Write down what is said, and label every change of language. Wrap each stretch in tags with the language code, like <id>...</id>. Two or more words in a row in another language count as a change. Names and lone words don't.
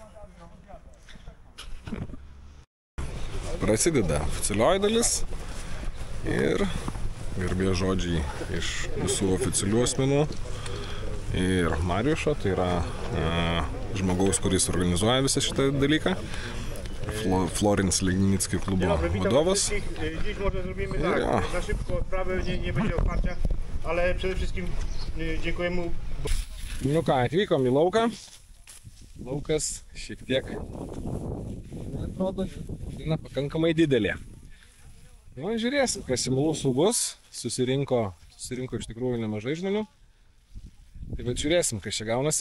<lt>Prasideda oficialioji dalis ir garbės žodžiai iš visų oficialių asmenų ir Mariušo, tai yra žmogaus, kuris organizuoja visą šitą dalyką, Florence Legnicki klubo vadovas.</lt> <pl>Dziś może zrobimy na szybko sprawę, nie będzie otwarcia, ale przede wszystkim dziękuję mu.</pl> <lt>Atvykom į lauką. Laukas šiek tiek, atrodo, pakankamai didelė. Žiūrėsim, kas į mūsų bus. Susirinko iš tikrųjų nemažai žmonių. Tai bet žiūrėsim, kas čia gaunasi.</lt>